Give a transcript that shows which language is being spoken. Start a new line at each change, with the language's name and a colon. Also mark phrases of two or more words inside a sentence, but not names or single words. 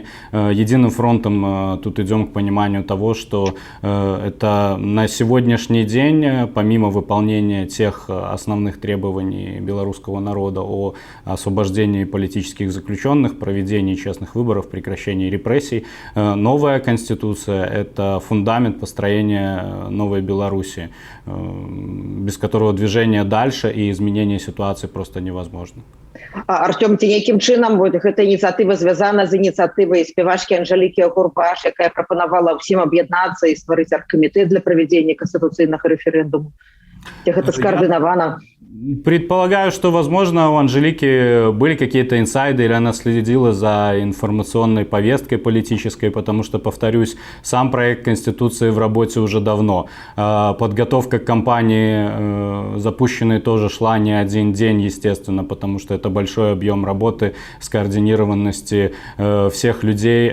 Russian: Единым фронтом тут идем к пониманию того, что это на сегодняшний день, помимо выполнения тех основных требований белорусского народа о освобождении политических заключенных, проведении честных выборов, прекращении репрессий, новая конституция – это фундамент построения новой Беларуси, без которого движение дальше и изменение ситуации просто невозможно.
Belarusian: Артём, ці нейкім чынам гэта ініцыятыва звязана з ініцыятывай спявачкі Анжэлікі Агурбаш, якая прапанавала ўсім аб'яднацца і стварыць аргкамітэт для правядзення канстытуцыйнага рэферэндуму? Ці гэта скаардынавана?
Russian: Предполагаю, что, возможно, у Анжелики были какие-то инсайды, или она следила за информационной повесткой политической, потому что, повторюсь, сам проект Конституции в работе уже давно. Подготовка к кампании запущенной тоже шла не один день, естественно, потому что это большой объем работы, скоординированности всех людей.